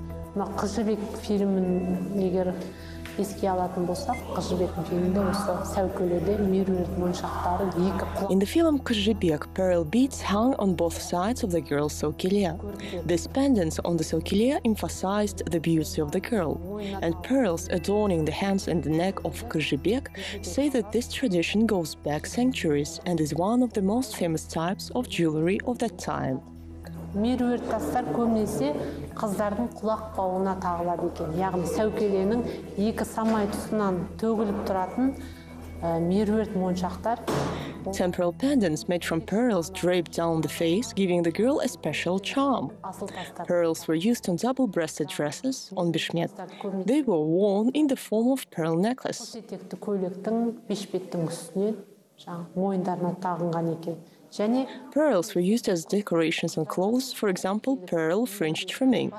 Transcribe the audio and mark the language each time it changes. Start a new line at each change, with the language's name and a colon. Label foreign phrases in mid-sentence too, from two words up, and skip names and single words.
English: In the film Jibek, pearl beads hung on both sides of the girl's Sokilya. These pendants on the Sokilya emphasized the beauty of the girl, and pearls adorning the hands and the neck of Jibek say that this tradition goes back centuries and is one of the most famous types of jewelry of that time.
Kazakh: Меруерт тастар көбінесе қыздардың құлақ бауына тағылады екен. Яғни сәукеленің екі самай тұсынан төгіліп тұратын меруерт моншақтар.
English: Temporal pendants made from pearls draped down the face, giving the girl a special charm. Pearls were used on double-breasted dresses, on bishmet. They were worn in the form of pearl necklace. Pearls were used as decorations on clothes, for example, pearl fringe trimming.